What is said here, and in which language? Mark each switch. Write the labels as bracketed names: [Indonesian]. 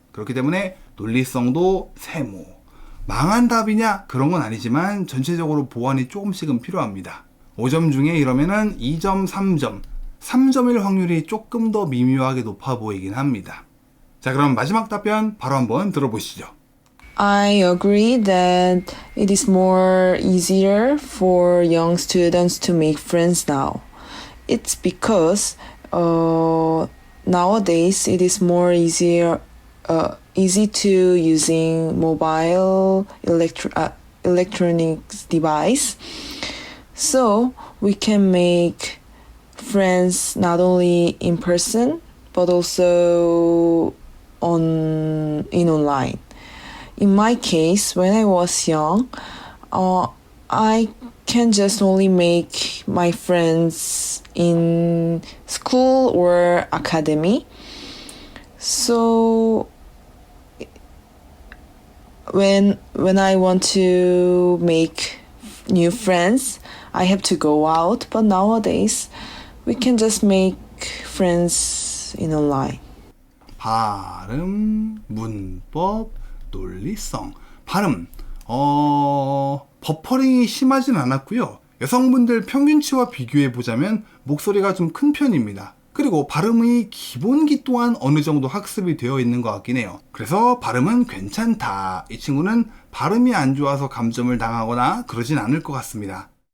[Korean] 그렇기 때문에 논리성도 세모. 망한 답이냐? 그런 건 아니지만 전체적으로 보완이 조금씩은 필요합니다. 5점 중에 이러면은 2점, 3점. 3점일 확률이 조금 더 미묘하게 높아 보이긴 합니다. 자, 그럼 마지막 답변 바로 한번 들어보시죠. [English] I agree that it is more easier for young students to make friends now. It's because nowadays it is more easy to using mobile electronics device. So we can make friends not only in person but also in online. In my case, when I was young, I can just only make my friends in school or academy. So when I want to make new friends, I have to go out. But nowadays, we can just make friends in online. [Korean] 발음, 문법, 논리성. 발음, 버퍼링이 심하진 않았고요. 여성분들 평균치와 비교해보자면 목소리가 좀 큰 편입니다. 그리고 발음의 기본기 또한 어느 정도 학습이 되어 있는 것 같긴 해요. 그래서 발음은 괜찮다. 이 친구는 발음이 안 좋아서 감점을 당하거나 그러진 않을 것 같습니다.